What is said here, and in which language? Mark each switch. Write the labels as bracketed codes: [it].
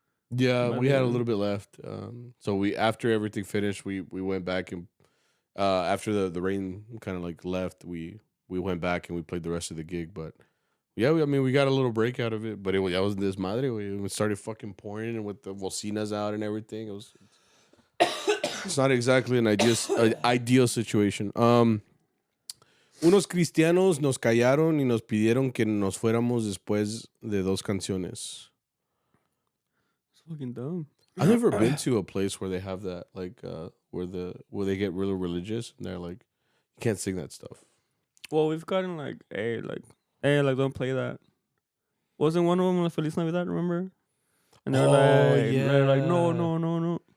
[en] Yeah, we had a little bit left. So after everything finished, we went back and after the rain kind of like left, we went back and we played the rest of the gig. But yeah, we got a little break out of it. But that was this madre. It started fucking pouring and with the bocinas out and everything. It's not exactly an ideal situation. [es] Unos cristianos nos callaron y nos pidieron que nos fuéramos después de 2 canciones. [en] It's fucking dumb. I've never been to a place where they have that, like, where they get really religious and they're like, you can't sing that stuff. Well, we've gotten like, hey, don't play that. Wasn't one of them like Feliz Navidad? Remember? And they're like, no.